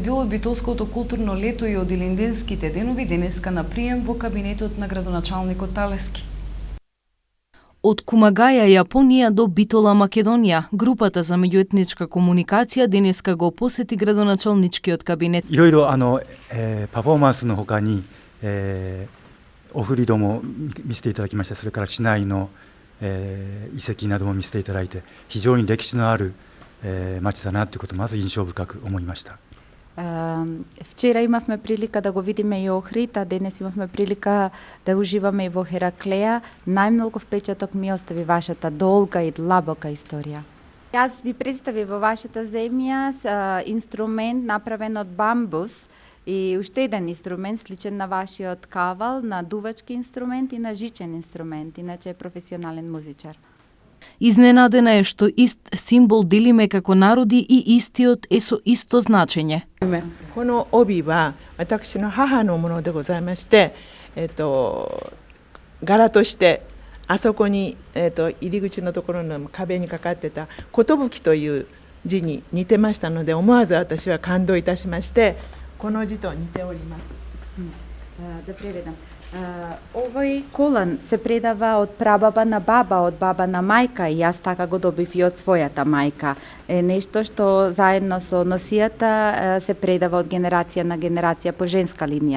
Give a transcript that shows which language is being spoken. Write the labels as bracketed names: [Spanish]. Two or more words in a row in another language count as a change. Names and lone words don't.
[Macedonian] дел од битолското културно лето и од Илинденските денови денеска на прием во кабинетот на градоначалникот Талески. Од Кумагаја, Јапонија до Битола, Македонија, групата за меѓуетничка комуникација денеска го посети градоначалничкиот кабинет. [Japanese] いろいろパフォーマンスのほかに、オフリードも見せていただきました。それから市内の、遺跡なども見せていただいて、非常に歴史のある町だなということをまず印象深く思いました。 [Macedonian] Вчера имавме прилика да го видиме и Охрид, а денес имавме прилика да уживаме и во Хераклеја. Најмногу впечаток ми остави вашата долга и длабока историја. Јас ви представив во вашата земја инструмент направен од бамбус и уште еден инструмент сличен на вашиот кавал, на дувачки инструмент и на жичен инструмент, иначе е професионален музичар. Изненадена е што ист символ делиме како народи и истиот е со исто значење. [Japanese] この帯は私の母のものでございまして、柄としてあそこに、入り口のところの壁にかかってた「寿」という字に似てましたので、思わず私は感動いたしまして、この字と似ております。 [Macedonian] Да преведам. Овој колан се предава од прабаба на баба, од баба на мајка и јас така го добив и од својата мајка. Е нешто што заедно со носијата се предава од генерација на генерација по женска линија.